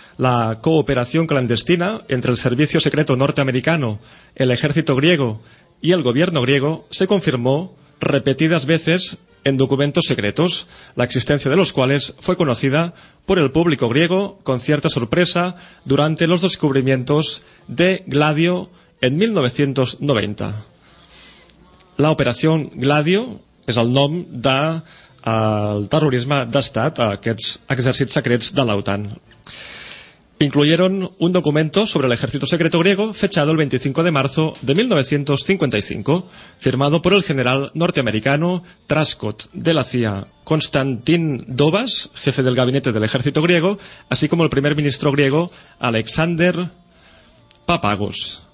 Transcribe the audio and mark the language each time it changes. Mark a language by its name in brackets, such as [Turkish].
[Spanish] La cooperación clandestina entre el servicio secreto norteamericano, el ejército griego y el gobierno griego se confirmó repetidas veces en documentos secretos, la existencia de los cuales fue conocida por el público griego con cierta sorpresa durante los descubrimientos de Gladio en 1990. [Catalan] La operació Gladio és el nom del terrorisme d'estat, aquests exèrcits secrets de l'OTAN. [Spanish] Incluyeron un documento sobre el ejército secreto griego fechado el 25 de marzo de 1955, firmado por el general norteamericano Truscott de la CIA, Konstantin Dobas, jefe del gabinete del ejército griego, así como el primer ministro griego Alexander Papagos.